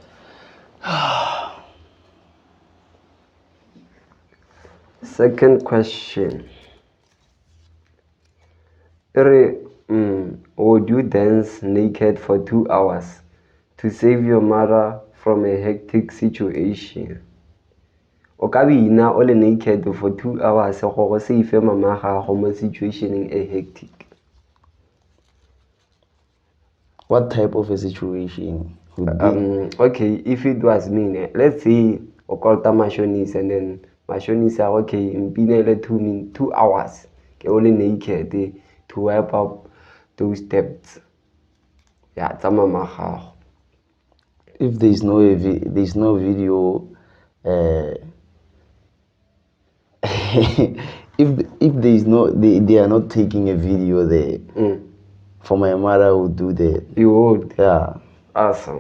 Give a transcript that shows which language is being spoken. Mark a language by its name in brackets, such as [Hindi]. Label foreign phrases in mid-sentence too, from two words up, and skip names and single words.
[English] Second question. Ere, would you dance naked for 2 hours to save your mother from a hectic situation? [Tswana] O ka bina o le [English] naked for 2 hours [Tswana] go save mama gago mo situationeng e hectic. [English] What type of a situation would be? Okay, if it was me, let's say o called Mashonis and then Mashonis are okay, mpinele 2 hours ke only naked to wipe up those debts. Yeah, [Tswana] tsa mama gago. [English] If there's no video, if there's no, they are not taking a video there. For my mother, I would do that. You would? Yeah. Awesome.